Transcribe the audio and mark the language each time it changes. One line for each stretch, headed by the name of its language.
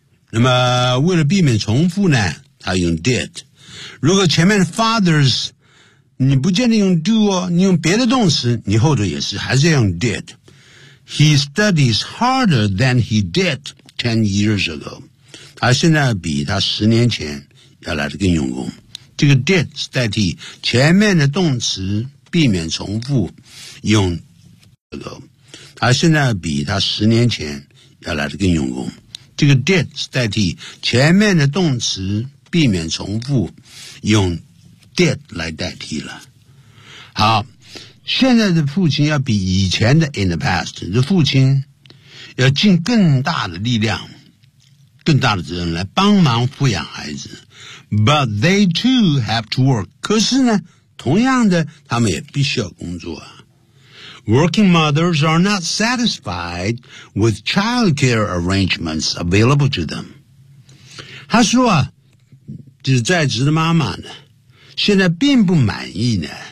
Chinese: 那么为了避免重复呢他用 did。如果前面 fathers, 你不见得用 do 哦你用别的动词你后头也是还是用 did。
English: He studies harder than he did 10 years ago.
Chinese: 他现在比他十年前要来得更用功。这个 did, 是代替前面的动词避免重复用这个他现在比他十年前要来得更用功这个 did 是代替前面的动词避免重复用 did 来代替了好现在的父亲要比以前的
English: in the past
Chinese: 的父亲要尽更大的力量更大的责任来帮忙抚养孩子
English: but they too have to work
Chinese: 可是呢同样的他们也必须要工作啊。
English: Working mothers are not satisfied with childcare arrangements available to them.
Chinese: 他说啊，就是在职的妈妈呢，现在并不满意呢。